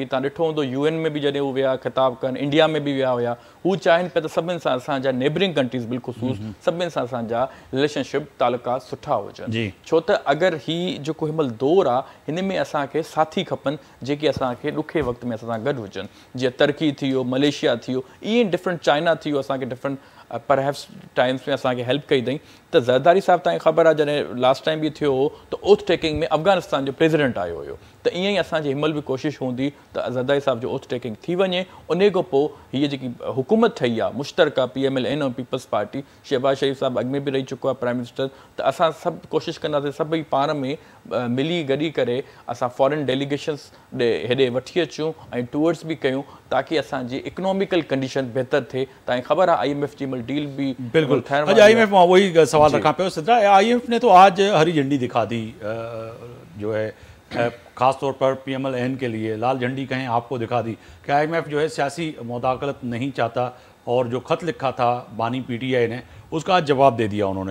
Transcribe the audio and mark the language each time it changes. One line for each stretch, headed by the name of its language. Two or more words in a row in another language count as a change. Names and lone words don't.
Sindhi: तव्हां ॾिठो हूंदो UN में बि जॾहिं हू विया ख़िताब कनि, इंडिया में बि विया हुया, हू चाहिनि पिया त सभिनि सां असांजा
English: neighbouring countries
Sindhi: बिल्ख़ुसूस सभिनि सां असांजा रिलेशनशिप तालुकात सुठा हुजनि, छो त अगरि ही जेको हिनमहिल दौरु आहे हिन में असांखे साथी खपनि जेके असांखे ॾुखे वक़्त में असां सां गॾु हुजनि। जीअं टर्की थी वियो, मलेशिया थी वियो, ईअं डिफरेंट, चाइना थी वियो, असांखे
English: different perhaps times
Sindhi: में असांखे हेल्प कई अथई। त ज़रदारी साहिबु तव्हांखे ख़बर आहे जॾहिं
English: last time
Sindhi: बि थियो हो त
English: oath taking
Sindhi: में अफ़गानिस्तान जो प्रेसिडेंट आयो हुयो, त ईअं ई असांजी हिनमहिल बि कोशिशि हूंदी त ज़रदारी साहिब जो
English: oath taking
Sindhi: थी वञे। उन खां पोइ हीअ जेकी हुकूमत ठही आहे मुश्तरका PMLN ऐं पीपल्स पार्टी, शहबाज शरीफ़ साहिबु अॻु में बि रही चुको आहे
English: prime minister,
Sindhi: त असां सभु कोशिशि कंदासीं सभई पाण में मिली गॾी करे असां
English: foreign delegations
Sindhi: हेॾे वठी अचूं ऐं टूर्स बि कयूं ताकी असांजी
English: economical condition
Sindhi: बहितर थिए। तव्हांखे ख़बर आहे IMF जी डील भी
Urdu: بالکل IMF میں وہی سوال رکھا پے سدرہ، IMF نے تو آج ہری جھنڈی دکھا دی جو ہے خاص طور پر PMLN کے لیے، لال جھنڈی کہیں آپکو دکھا دی کہ IMF جو ہے سیاسی مداخلت نہیں چاہتا، اور جو خط لکھا تھا بانی PTI نے اسکا آج جواب دے دیا انہوں نے.